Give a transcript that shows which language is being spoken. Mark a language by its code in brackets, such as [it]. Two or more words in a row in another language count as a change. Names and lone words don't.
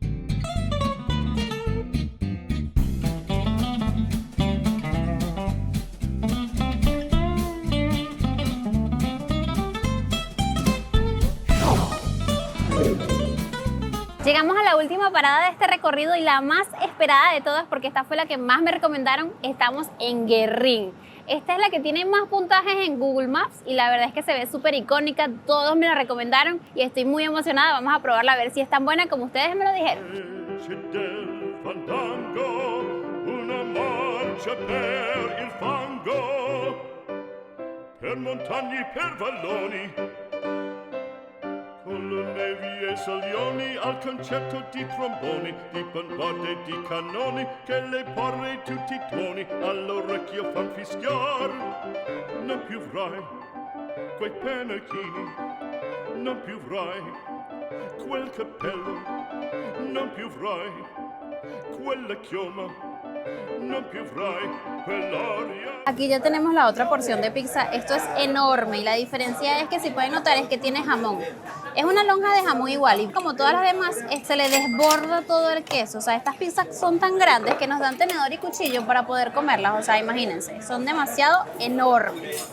[es] Llegamos a la última parada de este recorrido y la más esperada de todas, porque esta fue la que más me recomendaron. Estamos en Guerrín. Esta es la que tiene más puntajes en Google Maps y la verdad es que se ve súper icónica. Todos me la recomendaron y estoy muy emocionada. Vamos a probarla a ver si es tan buena como ustedes me lo dijeron. [it] Del fandango, una marcia per il fango, per montagne, per valloni, con le nevi e salioni, al concerto di tromboni, di bombarde e di cannoni, che le porre tutti i tuoni all'orecchio fan fischiar. Non più avrai quei pennacchini, non più avrai quel cappello, non più avrai quella chioma, non più avrai quell'aria. [es] Aquí ya tenemos la otra porción de pizza. Esto es enorme y la diferencia es que si pueden notar es que tiene jamón. Es una lonja de jamón igual y como todas las demás, se le desborda todo el queso. O sea, estas pizzas son tan grandes que nos dan tenedor y cuchillo para poder comerlas. O sea, imagínense, son demasiado enormes.